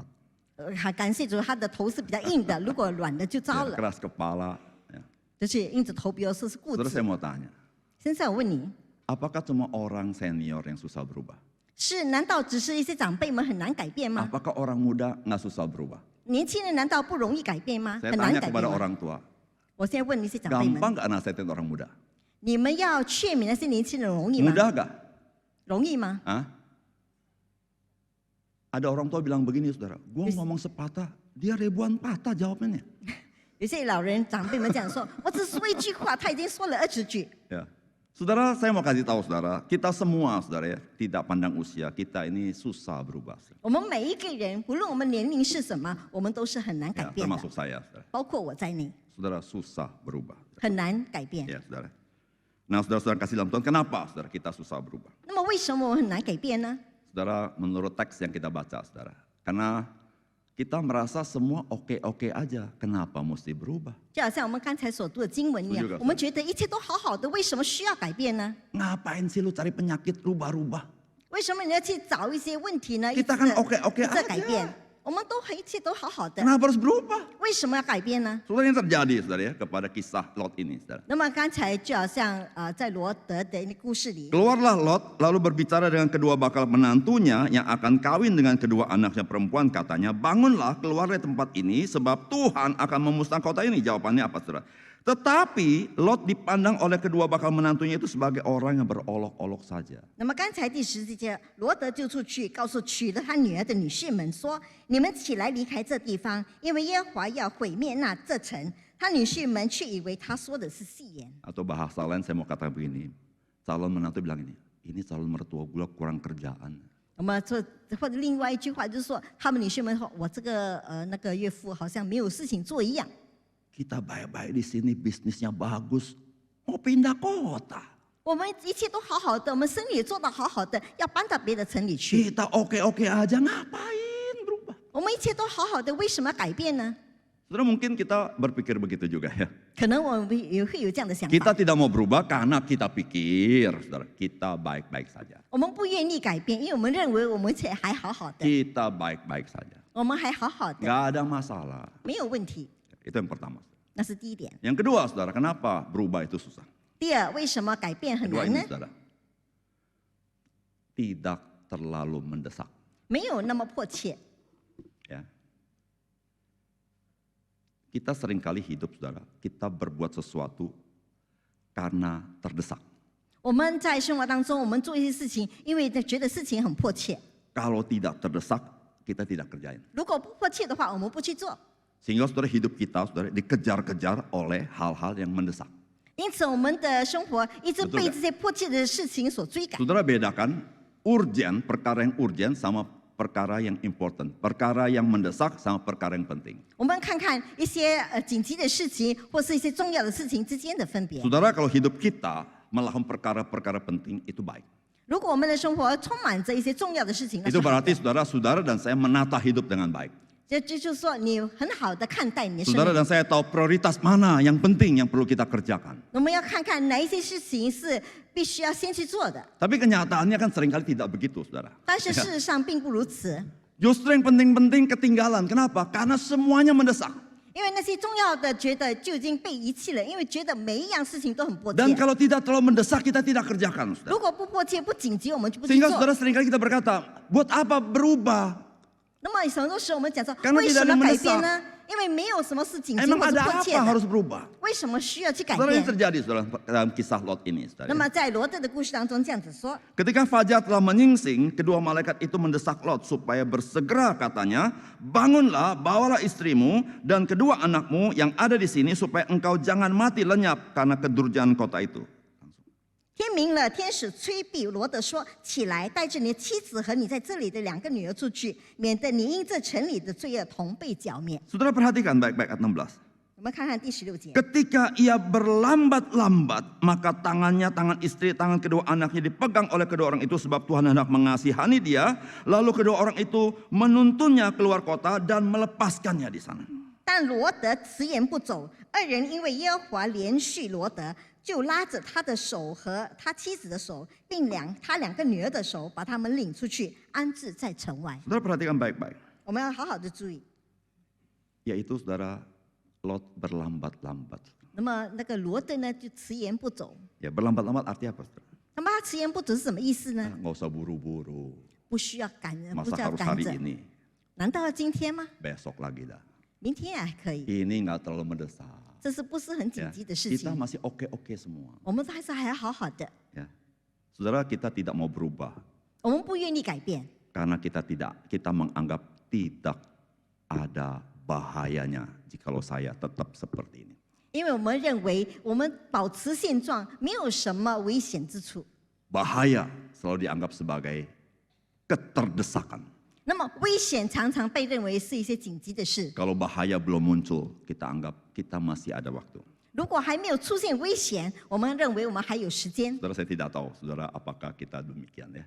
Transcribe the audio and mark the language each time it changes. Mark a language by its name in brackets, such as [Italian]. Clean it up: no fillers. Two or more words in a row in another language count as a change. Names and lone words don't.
[Chinese] 还感谢主他的头是比较硬的，如果软的就糟 [Indonesian] Ya, [Chinese] 了。 [Indonesian] keras kepala. Ya. [Chinese] 就是硬着头皮有时候是固 [Indonesian] Saudara [Chinese] 执 [Indonesian] saya。mau tanya, [Chinese] 现在我问你， [Indonesian] apakah cuma orang senior yang susah berubah? [Chinese] 难道只是一些长辈们很难改变吗？ [Indonesian] Apakah orang muda nggak susah berubah? [Chinese] 年轻人难道不容易改变吗？ [Indonesian] Saya [Chinese] 很难 [Indonesian] tanya [Chinese] 改变 [Indonesian] kepada [Chinese] 吗？ [Indonesian] orang tua, [Chinese] 我现在问一些长辈们， [Indonesian] gampang nggak nasihatin orang muda? [Chinese] 你们要劝勉那些年轻人容易吗？ [Indonesian] Mudah nggak? [Chinese] 容易吗？ Hah? [Indonesian] Ada orang tua bilang begini, saudara. Gua ngomong sepatah, dia ribuan patah jawabnya. [Chinese] 有些老人长辈们讲说，我只说一句话，他已经说了20句。 [Indonesian] Ya. Saudara, saya mau kasih tahu saudara, kita semua saudara ya, tidak pandang usia, kita ini susah berubah. [Chinese] 我们每一个人，不论我们年龄是什么，我们都是很难改 [Indonesian] Ya, [Chinese] 变的， [Indonesian] termasuk saya, saudara. [Chinese] 包括我在内， [Indonesian] Saudara susah berubah. [Chinese] 很难改变。 [Indonesian] Ya, saudara. Nah, saudara-saudara kasih dalam Tuhan, kenapa saudara kita susah berubah? [Chinese] 那么为什么我很难改变呢？ [Indonesian] Saudara, menurut teks yang kita baca, saudara. Karena kita merasa semua oke-oke aja, kenapa mesti berubah? [Chinese] 就好像我们刚才所读的经文一样 [Indonesian] Setuju， [Chinese] 我们觉得一切都好好的，为什么需要改变呢？ [Indonesian] Ngapain sih lu cari penyakit rubah-rubah? [Chinese] 为什么你要去找一些问题呢？ [Indonesian] Kita kan oke-oke [Chinese] 一直改 [Indonesian] aja. [Chinese] 变，我们都一切都好好的， [Indonesian] Kenapa harus berubah? [Chinese] 为什么要改变呢？ [Indonesian] Saudara, yang terjadi saudara ya kepada kisah Lot ini, saudara. [Chinese] 那么刚才就好像在罗德的那故事里， [Indonesian] Keluarlah Lot lalu berbicara dengan kedua bakal menantunya yang akan kawin dengan kedua anaknya perempuan, katanya, bangunlah keluar dari tempat ini sebab Tuhan akan memusnahkan kota ini. Jawabannya apa saudara? Tetapi Lot dipandang oleh kedua bakal menantunya itu sebagai orang yang berolok-olok saja. [Chinese] 那么刚才第10节，罗德就出去告诉娶了他女儿的女婿们说：“你们起来离开这地方，因为耶和华要毁灭这城。” 他女婿们却以为他说的是戏言。 [Indonesian] Atau bahasa lain saya mau katakan begini, calon menantu bilang ini calon mertua gue kurang kerjaan. [Chinese] 那么这或者另外一句话就是说，他们女婿们说：“我这个那个岳父好像没有事情做一样。” [Indonesian] Kita baik-baik di sini, bisnisnya bagus, mau pindah kota. [Chinese] 我们一切都好好的，我们生意也做得好好的，要搬到别的城里去。 [Indonesian] Kita oke-oke aja, ngapain berubah? [Chinese] 我们一切都好好的，为什么要改变呢？ [Indonesian] Saudara, mungkin kita berpikir begitu juga ya. [Chinese] 可能我们也会有这样的想 [Indonesian] Kita [Chinese] 法。 [Indonesian] tidak mau berubah karena kita pikir, saudara, kita baik-baik saja. [Chinese] 我们不愿意改变，因为我们认为我们一切还好好的， [Indonesian] Kita baik-baik saja. [Chinese] 我们还好好的， [Indonesian] Gak ada masalah. [Chinese] 没有问题。 [Indonesian] Itu yang pertama. [Chinese] 那是第一点。 [Indonesian] Yang kedua, saudara, kenapa berubah itu susah? [Chinese] 第二，为什么改变很 [Indonesian] Kedua [Chinese] 难 [Indonesian] ini, [Chinese] 呢？ [Indonesian] saudara, tidak terlalu mendesak. [Chinese] 没有那么迫切。 [Indonesian] Ya. Kita seringkali hidup, saudara, kita berbuat sesuatu karena terdesak. [Chinese] 我们在生活当中，我们做一些事情，因为觉得事情很迫切。 [Indonesian] Kalau tidak terdesak, kita tidak kerjain. [Chinese] 如果不迫切的话，我们不去做。 [Indonesian] Sehingga saudara hidup kita, saudara, dikejar-kejar oleh hal-hal yang mendesak. [Chinese] 因此，我们的生活一直 [Indonesian] Betul [Chinese] 被 [Indonesian] nggak? [Chinese] 这些迫切的事情所追赶。 [Indonesian] Saudara bedakan urgen, perkara yang urgen sama perkara yang important. Perkara yang mendesak sama perkara yang penting. [Chinese] 我们看看一些紧急的事情，或是一些重要的事情之间的分别。 [Indonesian] Saudara, kalau hidup kita melakukan perkara-perkara penting, itu baik. [Chinese] 如果我们的生活充满着一些重要的事情，那是 [Indonesian] Itu [Chinese] 好 [Indonesian] berarti [Chinese] 的。 [Indonesian] saudara dan saya menata hidup dengan baik. [Chinese] 这就是说，你很好的看待你的生 [Indonesian] Saudara [Chinese] 命。 [Indonesian] dan saya tahu prioritas mana yang penting yang perlu kita kerjakan. [Chinese] 我们要看看哪一些事情是必须要先去做的， [Indonesian] Tapi kenyataannya kan seringkali tidak begitu, saudara. [Chinese] 但是事实上并不如此。 [Indonesian] Justru yang penting-penting ketinggalan. Kenapa? Karena semuanya mendesak. [Chinese] 因为那些重要的觉得就已经被遗弃了，因为觉得每一样事情都很迫 [Indonesian] Dan [Chinese] 切。 [Indonesian] kalau tidak terlalu mendesak, kita tidak kerjakan, saudara. [Chinese] 如果不迫切、不紧急，我们就不去 [Indonesian] Sehingga [Chinese] 做。 [Indonesian] saudara seringkali kita berkata, buat apa berubah? [Chinese] 那么很多时候我们讲说， [Indonesian] Karena [Chinese] 为 [Indonesian] tidak [Chinese] 什 [Indonesian] ada [Chinese] 么 [Indonesian] yang [Chinese] 改变呢？因为没有什么是紧急 [Indonesian] Emang [Chinese] 或是 [Indonesian] ada [Chinese] 迫切 [Indonesian] apa [Chinese] 的， [Indonesian] harus berubah? [Chinese] 为什么需要去改 [Indonesian] Saudara, ini [Chinese] 变？ [Indonesian] terjadi, saudara, dalam kisah Lot ini, [Chinese] 那 [Indonesian] saudara. [Chinese] 么在罗德的故事当中这样子说， [Indonesian] Ketika fajar telah menyingsing, kedua malaikat itu mendesak Lot supaya bersegera, katanya, bangunlah, bawalah istrimu dan kedua anakmu yang ada di sini supaya engkau jangan mati lenyap karena kedurjaan kota itu. [Chinese] 天明了，天使催逼罗德说：“起来，带着你的妻子和你在这里的2个女儿出去，免得你因这城里的罪恶同被剿灭。 [Indonesian] Saudara perhatikan baik-baik ayat 16. ” [Chinese] 我们看看第16节。 [Indonesian] Ketika ia berlambat-lambat, maka tangannya, tangan istri, tangan kedua anaknya dipegang oleh kedua orang itu sebab Tuhan hendak mengasihani dia. Lalu kedua orang itu menuntunnya keluar kota dan melepaskannya di sana. [Chinese] 但罗德迟延不走，二人因为耶和华连续罗德，就拉着他的手和他妻子的手，并他2个女儿的手，把他们领出去，安置在城外。 [Indonesian] Saudara perhatikan baik-baik. [Chinese] 我们要好好的注意。 [Indonesian] Yaitu saudara, Lot berlambat-lambat. [Chinese] 那么那个罗德呢，就迟延不走。 [Indonesian] Ya, berlambat-lambat artinya apa, saudara? [Chinese] 那么他迟延不走是什么意思呢？ [Indonesian] Nggak usah buru-buru. [Chinese] 不需要赶人，不 [Indonesian] Masa [Chinese] 需要 [Indonesian] harus [Chinese] 赶 [Indonesian] hari [Chinese] 着。 [Indonesian] ini? [Chinese] 难道要今天吗？ [Indonesian] Besok lagi dah. [Chinese] 明天也还可以， [Indonesian] Ini nggak terlalu mendesak. [Chinese] 这是不是很紧 [Indonesian] Ya, [Chinese] 急的事 [Indonesian] kita [Chinese] 情？ [Indonesian] masih oke-oke semua. [Chinese] 我们还好好的， [Indonesian] Ya. Saudara, kita tidak mau berubah [Chinese] 我们不愿意改变， [Indonesian] karena kita menganggap tidak ada bahayanya jikalau saya tetap seperti ini. [Chinese] 因为我们认为我们保持现状没有什么危险之处。 [Indonesian] Bahaya selalu dianggap sebagai keterdesakan. [Chinese] 那么危险常常被认为是一些紧急的事。 [Indonesian] Kalau bahaya belum muncul, kita anggap kita masih ada waktu. [Chinese] 如果还没有出现危险，我们认为我们还有时间。 [Indonesian] Saudara, saya tidak tahu, saudara, apakah kita demikian ya.